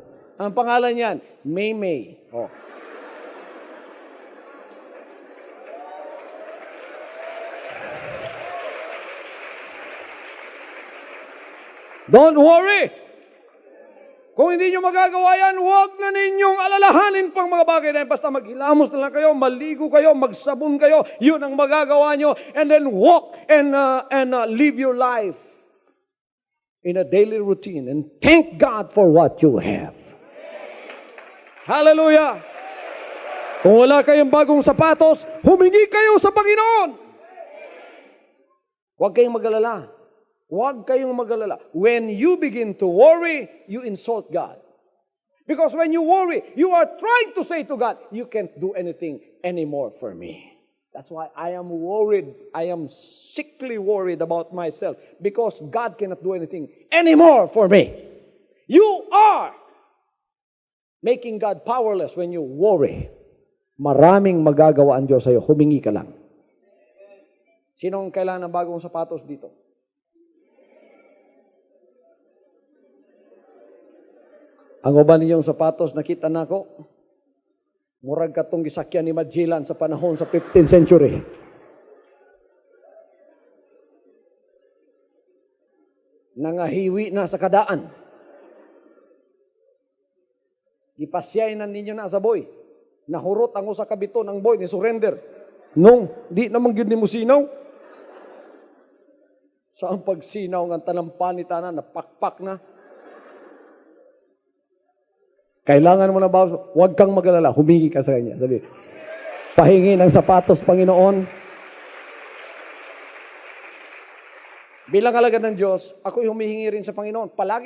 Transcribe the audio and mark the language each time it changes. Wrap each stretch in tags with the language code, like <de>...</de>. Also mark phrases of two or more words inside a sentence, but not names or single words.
<tl>Ang pangalan niyan, May. Oh.</tl> <en>Don't worry.</en> <tl>Kung hindi nyo magagawa yan, huwag na ninyong alalahanin pang mga bagay na yan. Basta maghilamos na lang kayo, maligo kayo, magsabon kayo. Yun ang magagawa nyo.</tl> <en>And then walk and live your life in a daily routine. And thank God for what you have. Hallelujah!</en> <tl>Kung wala kayong bagong sapatos, humingi kayo sa Panginoon. Huwag kayong mag-alala. Huwag kayong mag-alala.</tl> <en>When you begin to worry, you insult God. Because when you worry, you are trying to say to God, you can't do anything anymore for me. That's why I am worried. I am sickly worried about myself because God cannot do anything anymore for me. You are making God powerless when you worry.</en> <tl>Maraming magagawa ang Diyos sa'yo. Humingi ka lang. Sinong kailangan ng bagong sapatos dito?</tl> <ceb>Ang uban ninyong sapatos, nakita na ko, murag katong gisakyan ni Magellan sa panahon sa 15th century. Nangahiwi na sa kadaan. Ipasyay na ninyo na sa boy. Nahurot ang usa ka bito ng boy ni surrender. Nung di naman gyud nimo sinaw. Sa ang pagsinaw ng tanampan ni tanan, napakpak na.</ceb> <tl>Kailangan mo na ba, huwag kang mag-alala, humingi ka sa kanya. Sabi, pahingi ng sapatos, Panginoon. Bilang alagad ng Diyos, ako'y humihingi rin sa Panginoon, palagi.</tl>